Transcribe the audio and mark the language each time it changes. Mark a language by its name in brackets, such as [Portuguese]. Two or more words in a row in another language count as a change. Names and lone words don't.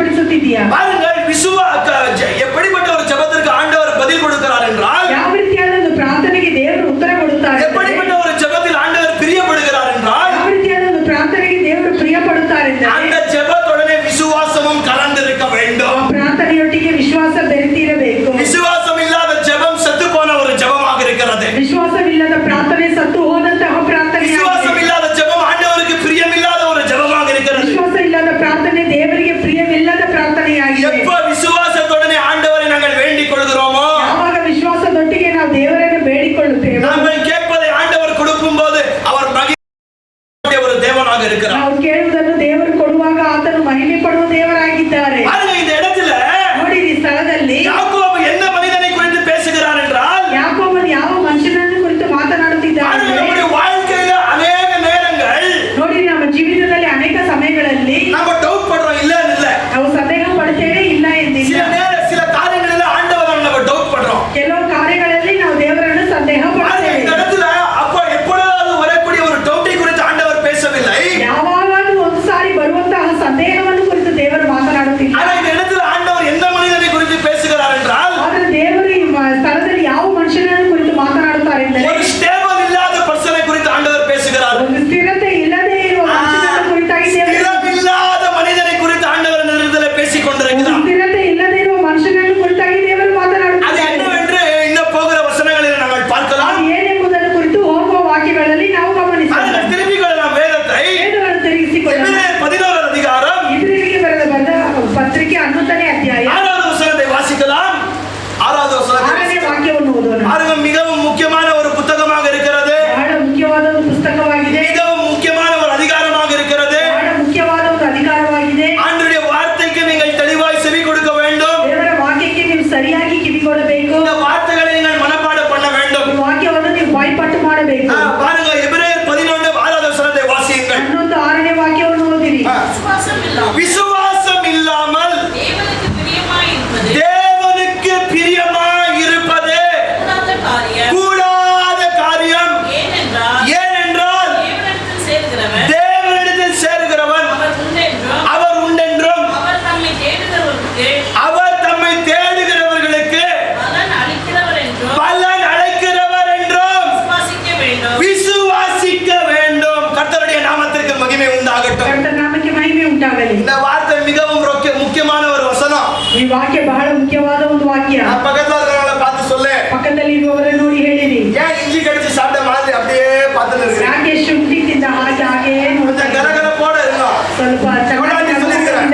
[Kannada] ಅನ್ಸುತ್ತಿದೆಯಾ? [Tamil] பாருங்கள் எப்படிப்பட்ட ஒரு ஜெபத்திற்கு ஆண்டவர் பதில் கொடுக்கிறார் என்றால், [Kannada] ಯಾವ ರೀತಿಯಾದ ಒಂದು ಪ್ರಾರ್ಥನೆಗೆ ದೇವರು ಉತ್ತರ ಕೊಡುತ್ತಾರೆ? [Tamil] எப்படிப்பட்ட ஒரு ஜெபத்தில் ஆண்டவர் பிரியப்படுகிறார் என்றால், [Kannada] ಯಾವ ರೀತಿಯಾದ ಒಂದು ಪ್ರಾರ್ಥನೆಗೆ ದೇವರು ಪ್ರಿಯ ಪಡುತ್ತಾರೆ [Tamil] அந்த ஜெபத்தோடனே விசுவாசமும் கலந்திருக்க வேண்டும். [Kannada] ಪ್ರಾರ್ಥನೆಯೊಟ್ಟಿಗೆ ವಿಶ್ವಾಸ ಬೆರೆತಿರಬೇಕು. [Tamil] விசுவாசம் இல்லாத ஜெபம் செத்து போன ஒரு ஜெபமாக இருக்கிறது. [Kannada] ವಿಶ್ವಾಸವಿಲ್ಲದ ಪ್ರಾರ್ಥನೆ ಸತ್ತು ಹೋದಂತಹ ಪ್ರಾರ್ಥನೆ. [Tamil] விசுவாசம் இல்லாத ஜெபம் ஆண்டவருக்கு பிரியமில்லாத ஒரு ஜெபமாக இருக்கிறது. [Kannada] ವಿಶ್ವಾಸ ಇಲ್ಲದ ಪ್ರಾರ್ಥನೆ ದೇವರಿಗೆ ಪ್ರಿಯವಿಲ್ಲದ ಪ್ರಾರ್ಥನೆಯಾಗಿದೆ. [Tamil] எப்ப விசுவாசத்தோடனே ஆண்டவரை நாங்கள் வேண்டிக் கொள்கிறோமோ, [Kannada] ಯಾವಾಗ ವಿಶ್ವಾಸದೊಟ್ಟಿಗೆ ನಾವು ದೇವರನ್ನು ಬೇಡಿಕೊಳ್ಳುತ್ತೇವೆ, [Tamil] நாங்கள் கேட்பதை ஆண்டவர் கொடுக்கும் போது அவர் மகிமையுடைய ஒரு தேவனாக இருக்கிறார். [Kannada] ನಾವು ಕೇಳುವುದನ್ನು ದೇವರು ಕೊಡುವಾಗ ಆತನು ಮಹಿಮೆ ಪಡುವ ದೇವರಾಗಿದ್ದಾರೆ. [Tamil] பாருங்க, இந்த இடத்துல [Kannada] ನೋಡಿ, ಈ ಸ್ಥಳದಲ್ಲಿ [Tamil] யாக்கோபு எந்த மனிதனை குறித்து பேசுகிறார் என்றால், [Kannada] ಯಾಕೋಬನು ಯಾವ ಮನುಷ್ಯನನ್ನು ಕುರಿತು ಮಾತನಾಡುತ್ತಿದ್ದಾನೆ? [Tamil] நம்முடைய வாழ்க்கையில அநேக நேரங்கள் [Kannada] ನೋಡಿ, ನಮ್ಮ ಜೀವಿತದಲ್ಲಿ ಅನೇಕ ಸಮಯಗಳಲ್ಲಿ [Tamil] நம்ம டவுட் பண்றோம், இல்ல [Kannada] ನಾವು ಸಂದೇಹ ಪಡುತ್ತೇವೆ, ಇಲ್ಲ ಎಂದಿಲ್ಲ. [Tamil] சில காரியங்களில ஆண்டவரை நம்ம டவுட் பண்றோம். [Kannada] ಕೆಲವು ಕಾರ್ಯಗಳಲ್ಲಿ ನಾವು ದೇವರನ್ನು ಸಂದೇಹ ಪಡುತ್ತೇವೆ. [Tamil] இந்த இடத்துல அப்ப எப்பொழுதாவது வரக்கூடிய ஒரு டவுட்டை குறித்து ஆண்டவர் பேசவில்லை. [Kannada] ಯಾವಾಗಲೂ ಒಂದು ಸಾರಿ ಬರುವಂತಹ ಸಂದೇಹವನ್ನು ಕುರಿತು ದೇವರು ಮಾತನಾಡುತ್ತಿಲ್ಲ. [Tamil] ஆனா இந்த இடத்துல ஆண்டவர் எந்த மனிதனை குறித்து பேசுகிறார் என்றால், [Kannada] ಆದರೆ ದೇವರು ಈ ಸ್ಥಳದಲ್ಲಿ ಯಾವ ಮನುಷ್ಯನನ್ನು ಕುರಿತು ಮಾತನಾಡುತ್ತಾರೆ ಎಂದರೆ, [Tamil] ஒரு ஸ்டேபிள் இல்லாத பர்சனை குறித்து ஆண்டவர் பேசுகிறார். [Kannada] ಒಂದು ಸ್ಥಿರತೆ ಇಲ್ಲದೆ ಇರುವ ಮನುಷ್ಯನನ್ನು ಕುರಿತಾಗಿ ದೇವರು, [Tamil] ஸ்திரமில்லாத மனிதனை குறித்து ஆண்டவர் இந்த இடத்துல பேசிக் கொண்டிருக்கிறார். [Kannada] ಸ್ಥಿರತೆ ಇಲ್ಲದೆ ಇರುವ ಮನುಷ್ಯನನ್ನು ಕುರಿತಾಗಿ ದೇವರು [Tamil] அது [Kannada] ಮಾತನಾಡುತ್ತಾರೆ. [Tamil] என்னவென்று இன்னும் போகிற வசனங்களில் நாங்கள் பார்க்கலாம். [Kannada] ಅದು ಏನೆಂಬುದನ್ನು ಕುರಿತು ಹೋಗುವ ವಾಕ್ಯಗಳಲ್ಲಿ ನಾವು ಗಮನಿಸೋಣ. [Tamil] அதனால் திருப்பிக் கொள்ளலாம் வேதத்தை. [Kannada] ವೇದಗಳನ್ನು ತಿರುಗಿಸಿಕೊಳ್ಳೋಣ. [Tamil] எபிரேயர் 11 அதிகாரம் [Kannada] ಇಬ್ರಿಯರಿಗೆ ಬರೆದ ಪತ್ರಿಕೆ 11ನೇ ಅಧ್ಯಾಯ [Tamil] 6வது வசனத்தை வாசிக்கலாம். 6வது வசனத்தை [Kannada] 6ನೇ ವಾಕ್ಯವನ್ನು ಓದೋಣ. [Tamil] பாருங்க, மிகவும் முக்கியமான ஒரு புத்தகமாக இருக்கிறது. [Kannada] ಬಹಳ ಮುಖ್ಯವಾದ ಒಂದು ಪುಸ್ತಕವಾಗಿದೆ. [Tamil] மிகவும் முக்கியமான ஒரு அதிகாரமாக இருக்கிறது. [Kannada] ಬಹಳ ಮುಖ್ಯವಾದ ಒಂದು ಅಧಿಕಾರವಾಗಿದೆ. [Tamil] ஆண்டவருடைய வார்த்தைக்கு நீங்கள் தெளிவாய் செவி கொடுக்க வேண்டும். [Kannada] ದೇವರ ವಾಕ್ಯಕ್ಕೆ ನೀವು ಸರಿಯಾಗಿ ಕಿವಿಗೊಡಬೇಕು. [Tamil] இந்த வார்த்தைகளை நீங்கள் மனப்பாடம் பண்ண வேண்டும். [Kannada] ಈ ವಾಕ್ಯವನ್ನು ನೀವು ಬಾಯ್ಪಾಠ ಮಾಡಬೇಕು. [Tamil] பாருங்க, எபிரேயர் 11 6வது வசனத்தை வாசியுங்கள். [Kannada] 6ನೇ ವಾಕ್ಯವನ್ನು ಓದಿರಿ. [Tamil] விசுவாசம் இல்லாமல் தேவனுக்கு பிரியமாயிருப்பது தேவனுக்கு பிரியமாய் இருப்பது கூடாத காரியம். ஏனென்றால் தேவனிடத்தில் சேர்கிறவன் அவர் உண்டென்றும் அவர் தம்மை தேடுகிறவர்களுக்கு பலன் அளிக்கிறவர் என்றும் விசுவாசிக்க வேண்டும். கர்த்தருடைய நாமத்திற்கு மகிமை உண்டாகட்டும். [Kannada] ಕರ್ತನ ನಾಮಕ್ಕೆ ಮಹಿಮೆ ಉಂಟಾಗಲಿ. [Tamil] இந்த வார்த்தை மிகவும் முக்கியமான ஒரு வசனம். [Kannada] ಈ ವಾಕ್ಯ ಬಹಳ ಮುಖ್ಯವಾದ ಒಂದು ವಾಕ್ಯ. [Tamil] பக்கத்துல இருக்கிறவங்கள பார்த்து சொல்லு, [Kannada] ಪಕ್ಕದಲ್ಲಿ ಇರುವವರನ್ನು ನೋಡಿ ಹೇಳಿರಿ. [Tamil] ஏன் இஞ்சி கடிச்சு சாப்பிட்ட மாதிரி அப்படியே பார்த்துட்டு இருக்கு? [Kannada] ಯಾಕೆ ಶುಂಠಿ ತಿಂದ ಹಾಗೆ ನೋಡ್ತಾ [Tamil] கொஞ்சம் கரகரப்போட இருக்கும். [Kannada] ಸ್ವಲ್ಪ [Tamil] எவ்வளவு சொல்லிருக்கிறேன்.